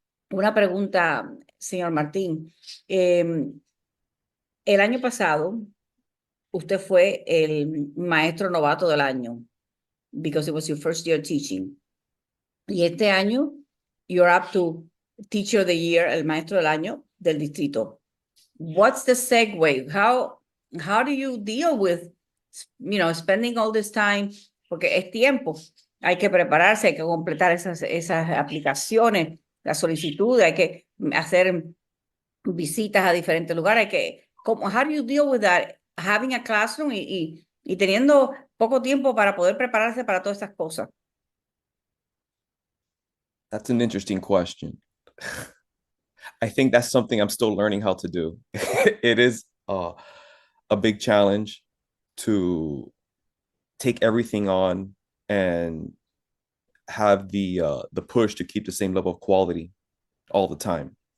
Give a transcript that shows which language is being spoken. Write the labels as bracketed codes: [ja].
[es] Una pregunta, señor Martín. El año pasado, usted fue el maestro novato del año, [en] because it was your first year teaching. [es] Y este año, [en] you're up to Teacher of the Year, [es] el maestro del año del distrito. [en] What's the segue? How do you deal with, spending all this time? [es] Porque es tiempo. Hay que prepararse, hay que completar esas aplicaciones, la solicitud, hay que hacer visitas a diferentes lugares. [en] How do you deal with that? Having a classroom [es] y teniendo poco tiempo para poder prepararse para todas estas cosas. [en] That's an interesting question. I think that's something I'm still learning how to do. It is a big challenge to take everything on and have the push to keep the same level of quality all the time.